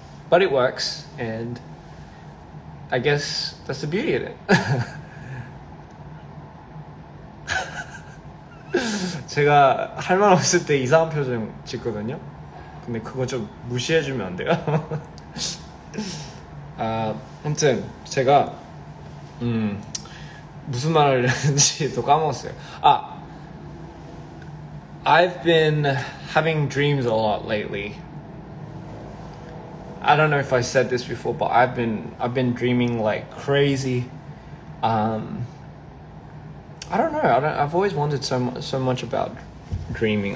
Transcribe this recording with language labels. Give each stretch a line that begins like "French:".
English: But it works, and I guess that's the beauty of it.
Korean: 제가 할 말 없을 때 이상한 표정 짓거든요. 근데 그거 좀 무시해주면 안 돼요? 아무튼 제가 무슨 말을 했는지 또 까먹었어요.
English: I've been having dreams a lot lately. I don't know if I said this before, but I've been dreaming like crazy. I don't know. I've always wondered so much about dreaming.